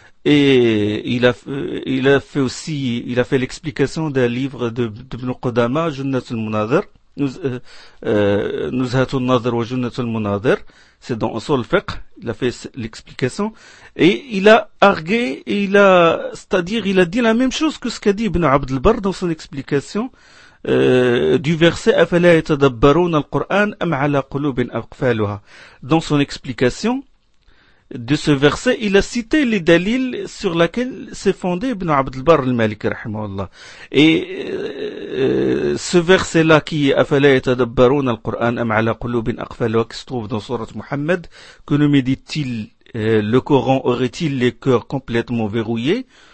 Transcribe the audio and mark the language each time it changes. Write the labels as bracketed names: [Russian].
[French] Et il a fait l'explication d'un livre de Ibn Qudama, Junnat al-Munadhir, Nuzhat al-Nadhir wa Junnat al-Munadhir. C'est dans Usul al-Fiqh, il a fait l'explication. Et il a argué, il a dit la même chose que ce qu'a dit Ibn Abd al-Barr dans son explication. Du verset [Arabic] أَفَلَا يَتَدَبَّرُونَ الْقُرْآنَ أَمْ عَلَى قُلُوبٍ أَقْفَالُهَا. [French] Dans son explication de ce verset, il a cité les dalils sur lesquels s'est fondé Ibn Abd al-Barr al-Maliki rahimahullah. Et ce verset-là qui est [Arabic] أَفَلَا يَتَدَبَّرُونَ الْقُرْآنَ أَمْ عَلَى قُلُوبٍ أَقْفَالُهَا, [French] qui se trouve dans Sourate Muhammad, que ne médite-t-il le Coran, aurait-il les cœurs complètement verrouillés?